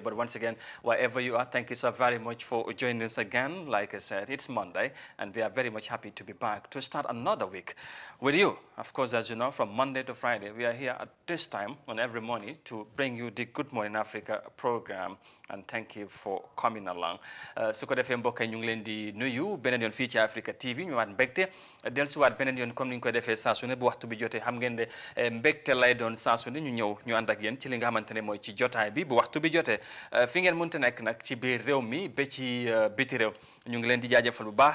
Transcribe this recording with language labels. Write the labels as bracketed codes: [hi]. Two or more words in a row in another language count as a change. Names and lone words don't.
[en] But once again, wherever you are, thank you so very much for joining us again. Like I said, it's Monday, and we are very much happy to be back to start another week with you. Of course, as you know, from Monday to Friday, we are here at this time on every morning to bring you the Good Morning Africa program. And thank you for coming along. [wo] su ko defee mbokk yi ñu ngi leen di nuyu beneen yoon fii ci Africa TV ñu waat mbégte dellusiwaat beneen yoon comme ni ñu ko defee saa su ne bu waxtu bi jotee xam ngeen de mbégte lay doon saa su ne ñu ñëw ñu ànd ak yéen ci li nga xamante ne mooy ci jotaay bi bu waxtu bi jotee fi ngeen mënta nekk nag ci biir réew mi ba ci biti réew ñu ngi leen di jaajëfal bu baax.